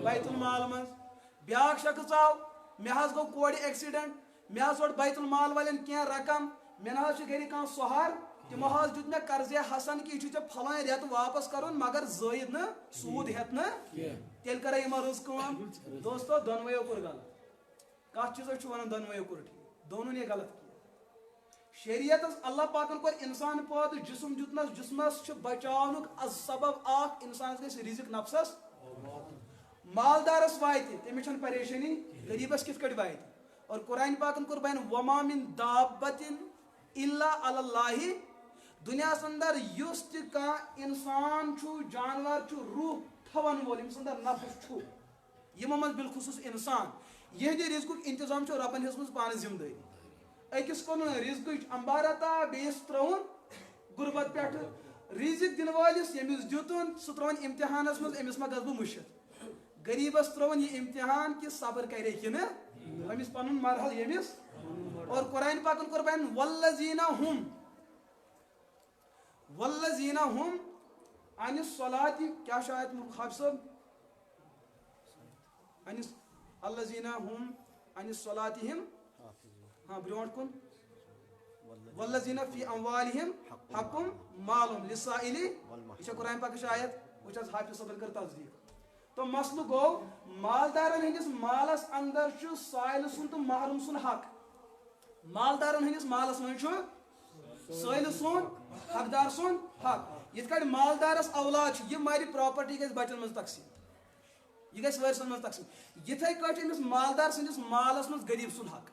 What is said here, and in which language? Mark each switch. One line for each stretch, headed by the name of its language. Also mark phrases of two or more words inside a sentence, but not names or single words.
Kashmiri: بیت المال منٛز بیٛاکھ شخص آو مے حظ گوٚو کورِ ایکسیڈنٹ مے حظ روٚٹ بیت المال والٮ۪ن کینٛہہ رقم مے نہ حظ چھُ گرِ کانٛہہ سہار تمو حظ دیُت مے قرضے حسن کہ یہ چھُ ژےٚ فلٲنۍ رٮ۪تہٕ واپس کرُن مگر زٲیِد نہٕ سوٗد ہٮ۪تھ نہٕ تیٚلہِ کرے یِمو رٕژ کٲم دوستو دۄنوَیو کوٚر غلط کتھ چیٖزس چھُ ونان دۄنوَیو کوٚر ٹھیٖک
Urdu: دونوں نے غلط کیا
Kashmiri: شریعتس اللہ پاکن کوٚر انسان پٲدٕ جسم دیُتنس جسمس چھُ بچاونُک سبب اکھ انسانس گژھِ رزق نفسس مالدارس واتہِ تٔمِس چھنہٕ پریشٲنی غریبس کِتھ کٲٹھۍ واتہِ اور قرآن پاکن کوٚر بیان
Arabic: وما من دابتن الا علی اللہ
Kashmiri: دنیاہس اندر یُس تہِ کانٛہہ انسان چھُ جانور چھُ روح تھاون وول ییٚمِس اندر نفس چھُ یِمو منٛز بالخصوٗص انسان یہندِ رزقُک انتظام چھُ رۄبن ہیٚژمٕژ پانہٕ ذمہٕ دٲری أکِس کوٚرُن رزقٕچ امبارتا بیٚیِس ترٛووُن غُربت پٮ۪ٹھٕ رزق دِنہٕ وٲلِس ییٚمِس دیُتُن سُہ ترٛووُن امتحانس منٛز أمِس ما گژھٕ بہٕ مٔشِتھ غریبس ترٛووُن یہِ امتحان کہِ صبر کرے کِنہٕ أمِس پنُن مرحل ییٚمِس اور قرآن پاکن کوٚر بیان
Arabic: والذین ہم عن الصلاۃ
Kashmiri: کیا چھُ آیت حافظ صٲب
Arabic: الذین ہم عن الصلاۃ
Kashmiri: ہاں برونٛٹھ کُن
Arabic: والذین فی اموالہم حق معلوم للسائل
Kashmiri: یہ چھِ قرآن پاکٕچ آیت وٕچھ حظ حافظ صٲبن کٔر تصدیٖق تو مسلہٕ گوٚو مالدارن ہٕنٛدِس مالس اندر چھُ سٲیلہٕ سُنٛد تہٕ محروم سُنٛد حق مالدارن ہٕنٛدِس مالس منٛز چھُ سٲیلہٕ سُنٛد حقدار سُنٛد حق یِتھ کٲٹھۍ مالدارس اولاد چھُ یہِ مرِ پراپرٹی گژھِ بچن منٛز تقسیٖم یہ گژھِ وٲرثن منٛز تقسیٖم یِتھے کٲٹھۍ أمِس مالدار سٕنٛدِس مالس منٛز غریب سُنٛد حق